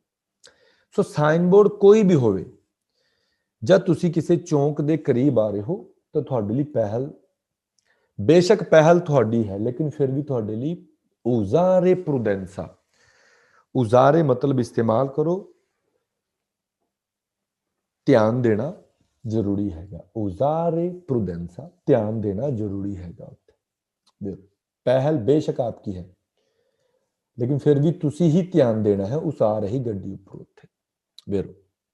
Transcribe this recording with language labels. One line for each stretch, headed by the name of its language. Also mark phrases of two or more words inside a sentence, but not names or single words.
Punjabi: ਸੋ ਸਾਈਨ ਬੋਰਡ ਕੋਈ ਵੀ ਹੋਵੇ ਜਦ ਤੁਸੀਂ ਕਿਸੇ ਚੌਂਕ ਦੇ ਕਰੀਬ ਆ ਰਹੇ ਹੋ ਤਾਂ ਤੁਹਾਡੇ ਲਈ ਪਹਿਲ, ਬੇਸ਼ੱਕ ਪਹਿਲ ਤੁਹਾਡੀ ਹੈ ਲੇਕਿਨ ਫਿਰ ਵੀ ਤੁਹਾਡੇ ਲਈ
Italian: usare prudenza,
Punjabi: usare
Hindi: मतलब इस्तेमाल करो, ध्यान देना जरूरी हैगा।
Italian: usare prudenza
Hindi: ध्यान देना जरूरी हैगा। पहल बेशक आपकी है लेकिन फिर भी तुसी ही ध्यान देना है उस आ रही गड्डी उपर।